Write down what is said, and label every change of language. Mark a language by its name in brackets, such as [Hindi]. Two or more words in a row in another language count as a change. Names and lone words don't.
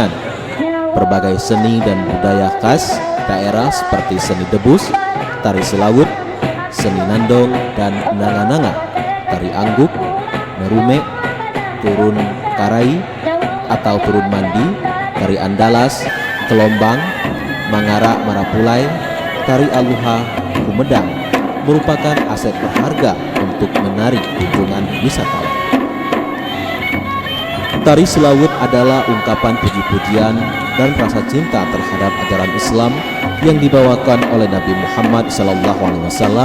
[Indonesian] Berbagai seni dan budaya khas daerah seperti seni debus, tari selawut, seni nandong dan nanga-nanga, tari angguk, nerume, turun karai atau turun mandi, tari andalas, kelombang, mangara marapulai, tari aluha, kumedang, merupakan aset berharga untuk menarik kunjungan wisatawan. Tari selawut adalah ungkapan puji-pujian dan rasa cinta terhadap ajaran Islam yang dibawakan oleh Nabi Muhammad SAW.